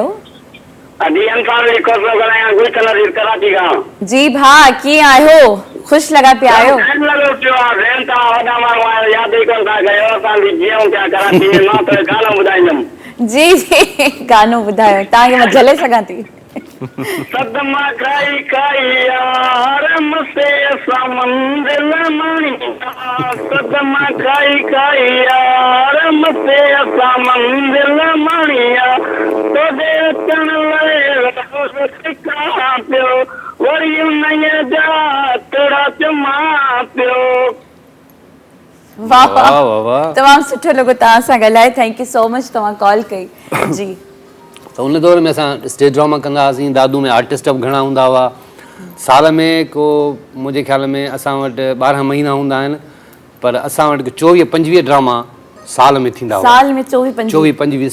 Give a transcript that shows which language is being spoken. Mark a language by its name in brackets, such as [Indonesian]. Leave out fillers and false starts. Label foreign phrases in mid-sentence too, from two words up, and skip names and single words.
[Sindhi] अदी अंसार जी कोसो ॻाल्हायां, गुल कलर कराची खां। जी भाउ, कीअं आहियो? ख़ुशि लॻा पिया आहियो? टाइम लॻो पियो आहे। भेण तव्हां वॾा माण्हू आहियो, यादि ई कोन था कयो। असांजी जीअं पिया कराची में। मां त गानो ॿुधाईंदुमि। जी जी, गानो ॿुधायो। तव्हांखे मां झले सघां थी। सदमा खाई खाई यार मसे समंदिल माणी। सदमा खाई खाई यार मसे समंदिल माणिया। तो दे चण ले सिखा पियो, वरी उन्हीअ जा तोड़ा चमा पियो। वाह वाह वाह वाह। तमामु सुठो लॻो तव्हां सां ॻाल्हाए। [English] thank you so much, [Sindhi] तव्हां कॉल कई। जी त उन दौर में असां स्टेज ड्रामा कंदा हुआसीं। दादू में आर्टिस्ट बि घणा हूंदा हुआ। साल में को मुंहिंजे ख़्याल में असां वटि 12 महीना हूंदा आहिनि, पर असां वटि 24-25 ड्रामा साल में थींदा हुआ। साल में 24-25